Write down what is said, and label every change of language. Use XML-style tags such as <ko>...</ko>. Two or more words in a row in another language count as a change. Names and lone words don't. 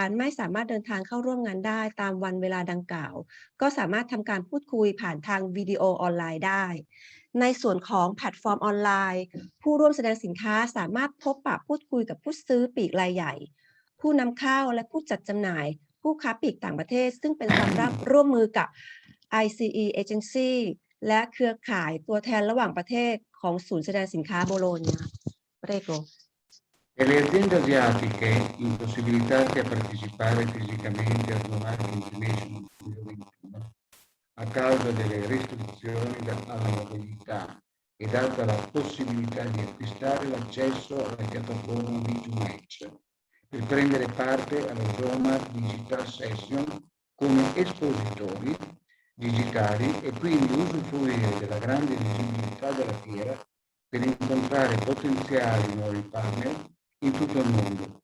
<th>ไม่สามารถเดินทางเข้าร่วมงานได้ตามวันเวลาดังกล่าวก็สามารถทำการพูดคุยผ่านทางวิดีโอออนไลน์ได้ในส่วนของแพลตฟอร์มออนไลน์ผู้ร่วมแสดงสินค้าสามารถพบปะพูดคุยกับผู้ซื้อปลีกรายใหญ่ผู้นำเข้าและผู้จัดจำหน่ายผู้ค้าปลีกต่างประเทศซึ่งเป็นความร่วมมือกับ ICE Agency และเครือข่ายตัวแทนระหว่างประเทศของศูนย์แสดงสินค้าโบโลญญา Prego.</th> <it>E le aziende asiatiche impossibilitate a partecipare fisicamente al Sumac International 2021 a causa delle restrizioni alla mobilità e data la possibilità di acquistare l'accesso alla piattaforma B2Match per prendere parte alla Sumac Digital Session come espositori digitali e quindi usufruire della grande visibilità della fiera per incontrare potenziali nuovi partner in tutto il mondo.</it>